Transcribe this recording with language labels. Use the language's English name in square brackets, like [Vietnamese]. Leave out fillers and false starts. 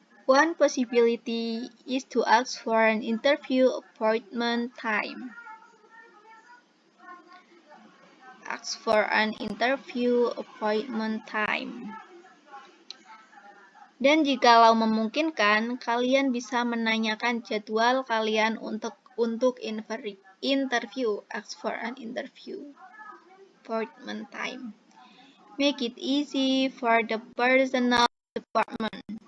[English] One possibility is to ask for an interview appointment time. Ask for an interview appointment time. [Indonesian] Dan jikalau memungkinkan, kalian bisa menanyakan jadwal kalian untuk interview. [English] Ask for an interview appointment time. Make it easy for the personnel department.